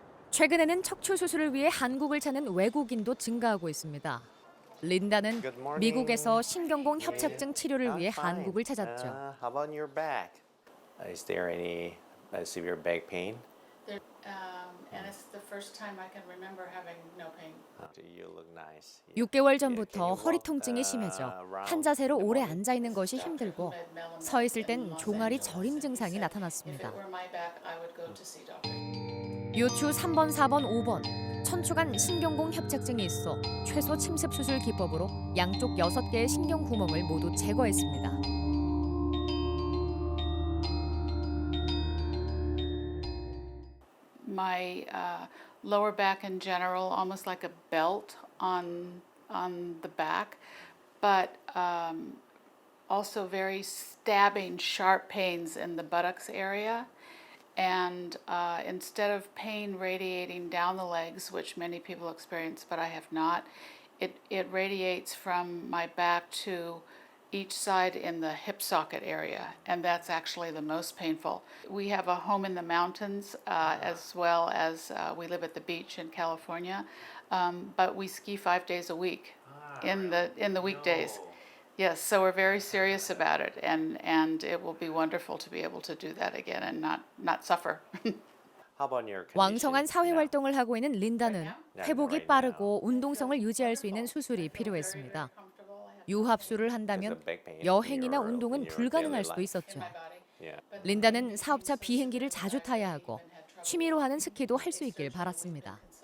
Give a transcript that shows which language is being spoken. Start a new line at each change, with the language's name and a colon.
Korean: 최근에는 척추 수술을 위해 한국을 찾는 외국인도 증가하고 있습니다. 린다는 미국에서 신경공 협착증 치료를 위해 한국을 찾았죠.
English: How about your back? Is there any severe back pain? And it's the first time I can remember having no pain. You look nice.
Korean: 6개월 전부터 허리 통증이 심해져 한 자세로 오래 앉아 있는 것이 힘들고 서 있을 땐 종아리 저림 증상이 나타났습니다.
English: If it were my back, I would go to see doctor.
Korean: 요추 3번, 4번, 5번 천추관 신경공 협착증이 있어 최소 침습 수술 기법으로 양쪽 6개의 신경 구멍을 모두 제거했습니다.
English: My lower back in general, almost like a belt on the back, but also very stabbing, sharp pains in the buttocks area. And instead of pain radiating down the legs, which many people experience, but I have not, it radiates from my back to each side in the hip socket area, and that's actually the most painful. We have a home in the mountains as well as we live at the beach in California, but we ski 5 days a week in the weekdays. Yes, so we're very serious about it, and it will be wonderful to be able to do that again and not suffer. How about your
Korean: 왕성한 사회
English: now?
Korean: 활동을 하고 있는 린다는 회복이 빠르고 운동성을 유지할 수 있는 수술이 필요했습니다. 유합술을 한다면 여행이나 운동은 불가능할 수도 있었죠.
English: Yeah.
Korean: 린다는 사업차 비행기를 자주 타야 하고 취미로 하는 스키도 할 수 있길 바랐습니다.